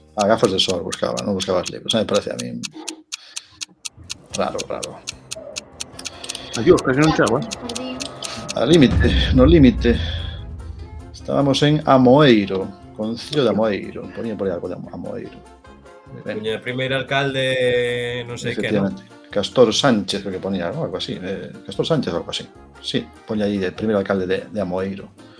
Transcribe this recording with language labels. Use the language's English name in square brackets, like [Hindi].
[Galician] A gafas de sol buscaba, non buscabas libros. [Spanish] Me parece a mí raro. [Galician] Adiós, casi non chego, [Spanish] Al límite, [Galician] no límite. Estábamos en Amoeiro, Concello de Amoeiro. Ponía por aí algo de Amoeiro. Puña primeiro alcalde, non sei que, non? [Spanish] Castor Sánchez, creo que ponía, ¿no? Algo así. Castor Sánchez o algo así. Sí, pone ahí el primer alcalde de Amoeiro.